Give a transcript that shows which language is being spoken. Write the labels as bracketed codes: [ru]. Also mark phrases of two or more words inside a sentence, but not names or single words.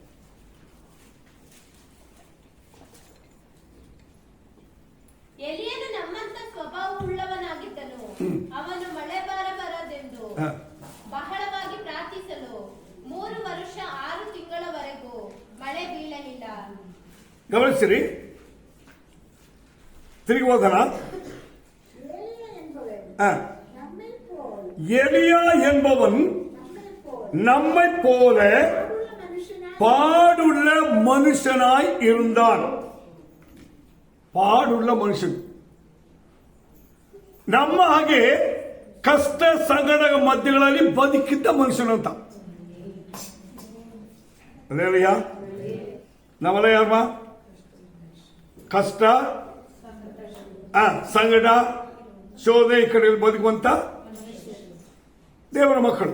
[kn] ಎಲಿಯನು ನಮ್ಮಂತ ಸ್ವಭಾವವುಳ್ಳವನಾಗಿದ್ದನು. ಅವನು ಮಳೆ ಬರಬಾರದೆಂದು ಬಹಳವಾಗಿ ಪ್ರಾರ್ಥಿಸಲು 3 ವರ್ಷ 6 ತಿಂಗಳವರೆಗೂ ಮಳೆ ಬೀಳಲಿಲ್ಲ. ಗಮನಿಸಿರಿ, ತಿರುಗಿ ಓದೋಣ. [ta] எலியா என்பவன் நம்மை போல பாடுள்ள மனுஷனாய் இருந்தான். [kn] ಪಾಡುಳ್ಳ ಮನುಷ್ಯನು, ನಮ್ಮ ಹಾಗೆ ಕಷ್ಟ ಸಂಕಟ ಮಧ್ಯಗಳಲ್ಲಿ ಬದುಕಿದ್ದ ಮನುಷ್ಯನಂತ. ಅದೇನಯ್ಯ, ನಾವೆಲ್ಲ ಯಾರಮ್ಮ ಕಷ್ಟ, ಸಂಕಟ, ಶೋಧನೆ ಈ ಕಡೆ ಬದುಕುವಂತ ದೇವರ ಮಕ್ಕಳು.